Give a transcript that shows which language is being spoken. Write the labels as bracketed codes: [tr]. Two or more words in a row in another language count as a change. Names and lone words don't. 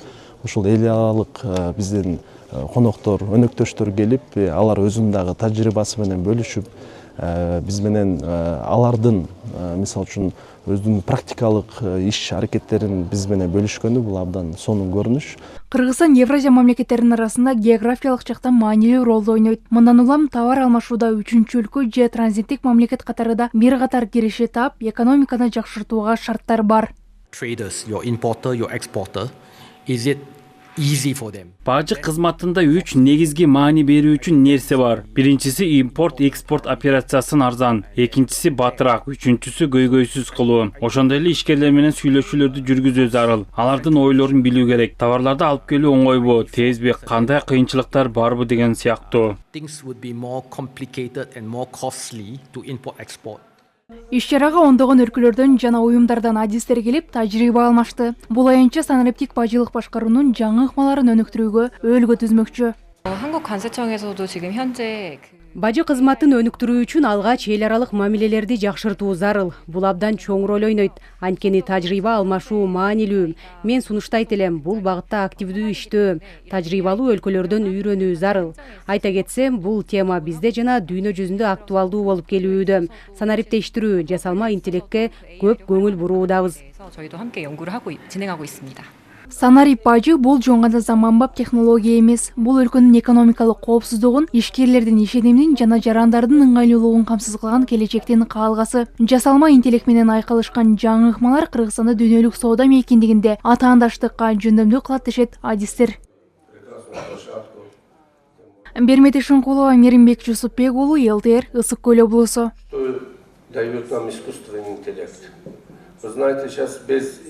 [ky] Ушул эл аралык биздин коноктор, өнөктөштөр келип, алар өзүнүн дагы тажрыйбасы менен бөлүшүп, биз менен алардын мисалы үчүн өзүнүн практикалык иш аракеттерин биз менен бөлүшкөнү бул абдан сонун көрүнүш. Кыргызстан Евразия мамлекеттеринин арасында географиялык жактан маанилүү ролду ойнойт. Мындан улам товар алмашууда үчүнчү өлкө же транзиттик мамлекет катарында бир катар кириши таап, экономиканы жакшыртууга шарттар бар. [en] Traders, your importer, your exporter, is it easy for them? [ky] Бажы кызматында 3 негизги маани берүүчү нерсе бар. Биринчиси импорт-экспорт операциясын арзан, экинчиси батыраак, үчүнчүсү көйгөйсүз кылуу. Ошондой эле ишкерлер менен сүйлөшүүлөрдү жүргүзүү зарыл. Алардын ойлорун билүү керек. Товарларды алып келүү оңойбу, тезби, кандай кыйынчылыктар барбы деген сыяктуу. [en] Things would be more complicated and more costly to import-export. [ky] Иш-чарага ондогон өлкөлөрдөн жана уюмдардан адистер келип, тажрыйба алмашты. Бул аянтча санариптик бажылык башкаруунун жаңы ыкмаларын өнүктүрүүгө өөлгө түзмөкчү. [ko] 한국관세청에서도 지금 현재 [ky] Бажы кызматын өнүктүрүү үчүн алгач эл аралык мамилелерди жакшыртуу зарыл. Бул абдан чоң роль ойнойт. Анткени тажрыйба алмашуу маанилүү. Мен сунуштайт элем, бул багытта активдүү иштөө, тажрыйбалуу өлкөлөрдөн үйрөнүү зарыл. Айта кетсем, бул тема бизде жана дүйнө жүзүндө актуалдуу болуп келүүдө. Санариптештирүү, жасалма интеллектке көп көңүл буруудабыз. [ko] 저희도 함께 연구를 하고 진행하고 있습니다. [ky] Санарип бажы бул жөн гана заманбап технология эмес. Бул өлкөнүн экономикалык коопсуздугун, ишкерлердин ишенимин жана жарандардын ыңгайлуулугун камсыз кылган келечектин каалгасы. Жасалма интеллект менен айкалышкан жаңы ыкмалар Кыргызстанды дүйнөлүк соода мейкиндигинде атаандаштыкка жөндөмдүү кылат дешет адистер. Бермете Шункулова, Миримбек Жусупбек уулу, ЛТР, Ысык көл облусу. [ru] Что дает нам искусственный интеллект? Вы знаете, сейчас без